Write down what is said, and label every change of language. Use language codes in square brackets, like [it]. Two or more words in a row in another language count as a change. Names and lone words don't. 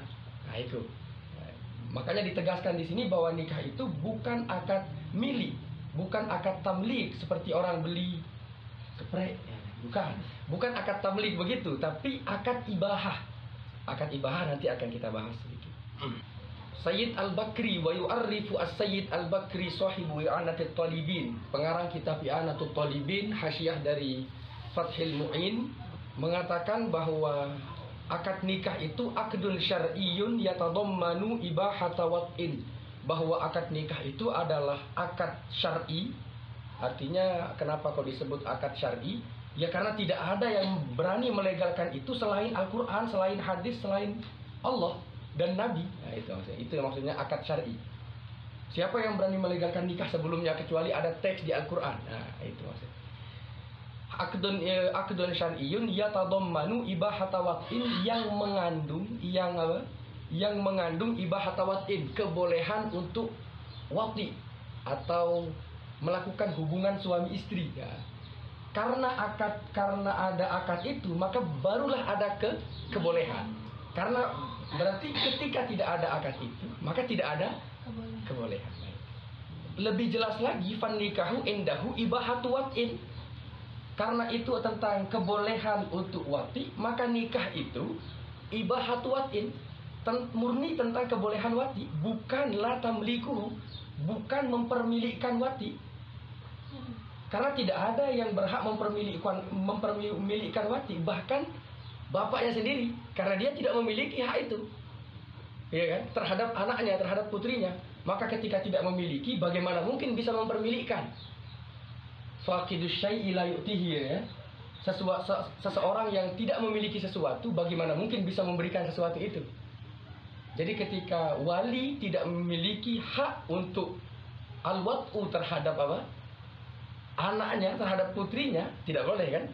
[id] Nah itu, makanya ditegaskan di sini bahwa nikah itu bukan akad milik, bukan akad tamlik seperti orang beli geprek, bukan akad tamlik begitu, tapi akad ibahah. Akad ibahah nanti akan kita bahas sedikit. [ar] السيد البكري ويعرف السيد البكري صاحب إعانة الطالبين, [id] pengarang kitab i'anatul talibin, hasyiah dari Fathil Mu'in, mengatakan bahwa akad nikah itu [ar] عقد شرعي يتضمن إباحة وطء, [id] bahwa akad nikah itu adalah akad syar'i. Artinya kenapa kok disebut akad syar'i? Ya karena tidak ada yang berani melegalkan itu selain Al-Quran, selain hadis, selain Allah dan Nabi. Nah, itu maksudnya akad syar'i. Siapa yang berani melegalkan nikah sebelumnya kecuali ada teks di Al-Quran? Nah, itu maksudnya. [ar] عقد شرعي يتضمن إباحة وطء, [id] yang mengandung [ar] إباحة وطء, [id] kebolehan untuk wati atau melakukan hubungan suami istri, ya. Karena ada akad itu, maka barulah ada kebolehan. Karena berarti ketika tidak ada akad itu, maka tidak ada kebolehan. Lebih jelas lagi, [ar] فالنكاح عنده إباحة وطء. [id] Karena itu tentang kebolehan untuk wati, maka nikah itu [ar] إباحة وطء, [id] murni tentang kebolehan wati, bukan [ar] لا تمليك, [id] bukan mempermilikkan wati. Karena tidak ada yang berhak mempermilikkan wati, bahkan bapaknya sendiri, karena dia tidak memiliki hak itu, ya kan, terhadap anaknya, terhadap putrinya. Maka ketika tidak memiliki, bagaimana mungkin bisa mempermilikkan? [ar] فاقد الشيء لا يعطيه, [id] ya. Seseorang yang tidak memiliki sesuatu, bagaimana mungkin bisa memberikan sesuatu itu? Jadi ketika wali tidak memiliki hak untuk al-wat'u terhadap anaknya, terhadap putrinya, tidak boleh kan?